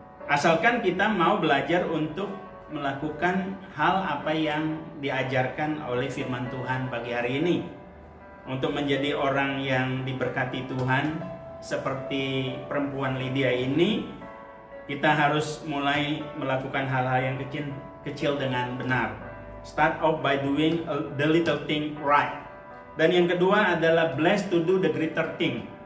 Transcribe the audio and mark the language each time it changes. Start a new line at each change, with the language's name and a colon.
Indonesian: Asalkan kita mau belajar untuk melakukan hal apa yang diajarkan oleh firman Tuhan pagi hari ini. Untuk menjadi orang yang diberkati Tuhan seperti perempuan Lydia ini, kita harus mulai melakukan hal-hal yang kecil dengan benar.
English: Start off by doing the little thing right.
Indonesian: Dan yang kedua adalah
English: blessed to do the greater thing.